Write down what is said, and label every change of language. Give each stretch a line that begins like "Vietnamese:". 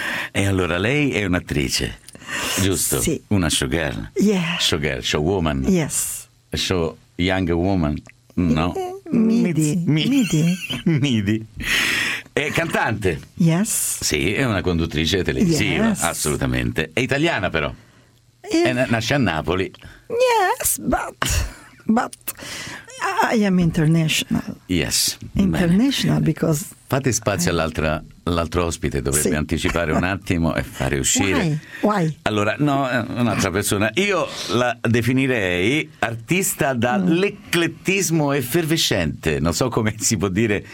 Italian: E allora lei è un'attrice, giusto? Sì. Una showgirl.
English: Yeah.
Italian: Showgirl, showwoman.
English: Yes. Show young woman. No.
Italian: Midi. È cantante.
English: Yes.
Italian: Sì, è una conduttrice televisiva.
English: Yes.
Italian: Assolutamente. È italiana però. Nasce a Napoli.
English: Yes, but I am international. Yes. International.
Italian: Bene.
English: Because
Italian: fate spazio all'altro ospite, dovrebbe sì. Anticipare un attimo e fare uscire.
English: Why?
Italian: Allora, no, un'altra persona. Io la definirei artista da eclettismo effervescente. Non so come si può dire.